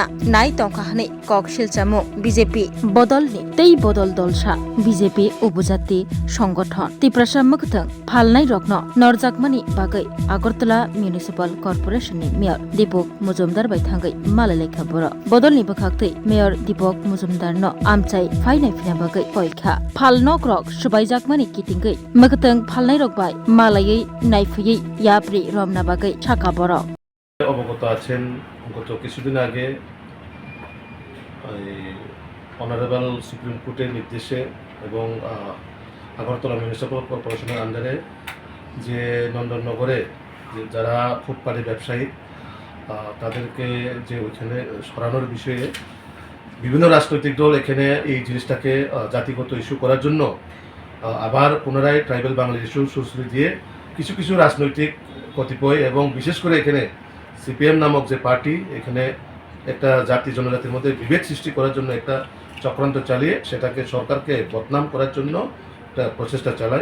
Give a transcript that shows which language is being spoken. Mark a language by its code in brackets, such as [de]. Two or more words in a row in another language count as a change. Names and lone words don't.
[trp] नाय तंखाहनै कक सिलचामु बीजेपी बदलनि तै बदल दलसा बीजेपी उपजाति संगठन तिप्रसामक तंग फालनाय रकनो नरजाकमानि बागै আগরতলা मिउनिसिपल कर्पोरेशननि मेयर दीपक मुजुमदार बाय थांगै मालायलायखा बर बदलनि बखाक्तै मेयर दीपक मुजुमदारनो आमचाय फायनाय फिना बागै पयखा फालनक रक सुबायजाकमानि किटिंगै मगतंग फालनाय रक बाय मालायै नायफैयै याप्रि रमना बागै साका बर [bn] অবগত আছেন গত কিছুদিন আগে অনারেবল সুপ্রিম কোর্টের নির্দেশে এবং আগরতলা মিউনিসিপ্যাল কর্পোরেশনের আন্ডারে যে নন্দননগরে যারা ফুটপাতে ব্যবসায়ী তাদেরকে যে ওইখানে সরানোর বিষয়ে বিভিন্ন রাজনৈতিক দল এখানে এই জিনিসটাকে জাতিগত ইস্যু করার জন্য আবার পুনরায় ট্রাইবাল বাঙালি ইস্যু সুশ্রী দিয়ে কিছু কিছু রাজনৈতিক কতিপয় এবং বিশেষ করে এখানে সিপিএম নামক যে পার্টি এখানে একটা জাতি জনজাতির মধ্যে বিভেদ সৃষ্টি করার জন্য একটা চক্রান্ত চালিয়ে সেটাকে সরকারকে বদনাম করার জন্য একটা প্রচেষ্টা চালায়।